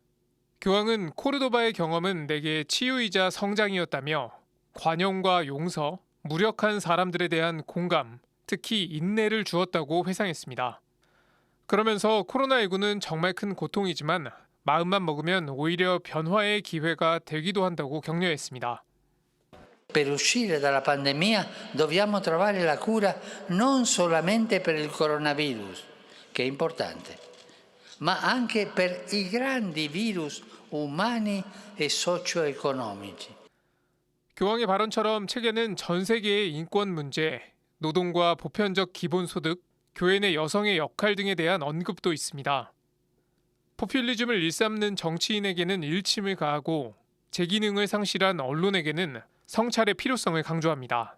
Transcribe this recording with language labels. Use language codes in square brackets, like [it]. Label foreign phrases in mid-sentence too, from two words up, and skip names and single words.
[ko] 교황은 코르도바의 경험은 내게 치유이자 성장이었다며 관용과 용서, 무력한 사람들에 대한 공감, 특히 인내를 주었다고 회상했습니다. 그러면서 코로나19는 정말 큰 고통이지만 마음만 먹으면 오히려 변화의 기회가 되기도 한다고 격려했습니다. [it] Per uscire dalla pandemia dobbiamo trovare la cura non solamente per il coronavirus, che è importante, ma anche per i grandi virus umani e socio-economici. [ko] 교황의 발언처럼 책에는 전 세계의 인권 문제, 노동과 보편적 기본소득, 교회 내 여성의 역할 등에 대한 언급도 있습니다. 포퓰리즘을 일삼는 정치인에게는 일침을 가하고 제기능을 상실한 언론에게는 성찰의 필요성을 강조합니다.